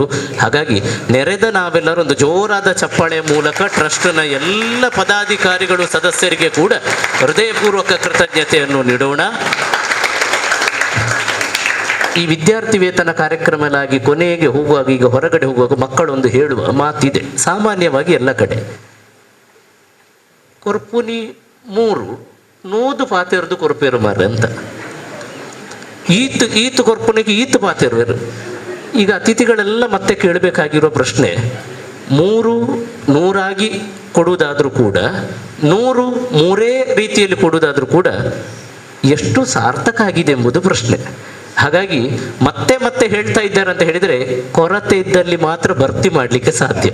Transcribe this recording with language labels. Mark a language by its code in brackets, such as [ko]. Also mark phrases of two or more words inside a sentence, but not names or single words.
[kn] ಹಾಗಾಗಿ ನೆರೆದ ನಾವೆಲ್ಲರೂ ಒಂದು ಜೋರಾದ ಚಪ್ಪಾಳೆಯ ಮೂಲಕ ಟ್ರಸ್ಟ್ನ ಎಲ್ಲ ಪದಾಧಿಕಾರಿಗಳು ಸದಸ್ಯರಿಗೆ ಕೂಡ ಹೃದಯಪೂರ್ವಕ ಕೃತಜ್ಞತೆಯನ್ನು ನೀಡೋಣ. ಈ ವಿದ್ಯಾರ್ಥಿ ವೇತನ ಕಾರ್ಯಕ್ರಮವಾಗಿ ಕೊನೆಗೆ ಹೋಗುವಾಗ, ಈಗ ಹೊರಗಡೆ ಹೋಗುವಾಗ ಮಕ್ಕಳೊಂದು ಹೇಳುವ ಮಾತಿದೆ ಸಾಮಾನ್ಯವಾಗಿ ಎಲ್ಲ ಕಡೆ, [tcy] ಕೊರ್ಪುನಿ 3 ಪಾತೆರದು ಕೊರ್ಪೇರು ಮಾರ ಅಂತ. ಈತು ಕೊರ್ಪುನಿಗೆ ಈತು ಪಾತೆರು. [kn] ಈಗ ಅತಿಥಿಗಳೆಲ್ಲ ಮತ್ತೆ ಕೇಳಬೇಕಾಗಿರೋ ಪ್ರಶ್ನೆ, 100 ಕೊಡುವುದಾದ್ರೂ ಕೂಡ, 100 ರೀತಿಯಲ್ಲಿ ಕೊಡುವುದಾದ್ರೂ ಕೂಡ ಎಷ್ಟು ಸಾರ್ಥಕ ಆಗಿದೆ ಎಂಬುದು ಪ್ರಶ್ನೆ. ಹಾಗಾಗಿ ಮತ್ತೆ ಮತ್ತೆ ಹೇಳ್ತಾ ಇದ್ದಾರೆ ಅಂತ ಹೇಳಿದರೆ ಕೊರತೆ ಇದ್ದಲ್ಲಿ ಮಾತ್ರ ಭರ್ತಿ ಮಾಡಲಿಕ್ಕೆ ಸಾಧ್ಯ.